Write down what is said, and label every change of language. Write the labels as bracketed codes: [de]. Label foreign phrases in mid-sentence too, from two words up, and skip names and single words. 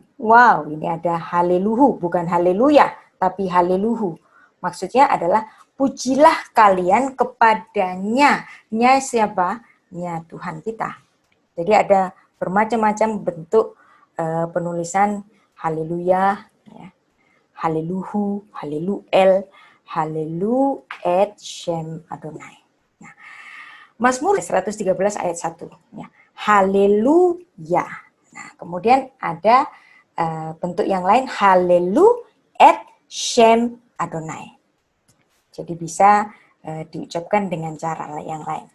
[id] Wow, ini ada haleluhu, bukan haleluya, tapi haleluhu. Maksudnya adalah pujilah kalian kepadanya. Nya siapa? Nya Tuhan kita. Jadi ada bermacam-macam bentuk penulisan haleluya, ya. [he] Haleluhu, haleluel, halelu et Shem Adonai. [id] Nah, Mazmur 113 ayat 1. Ya. Haleluya. Nah, kemudian ada bentuk yang lain, [he] halelu et Shem Adonai. [id] Jadi bisa diucapkan dengan cara yang lain.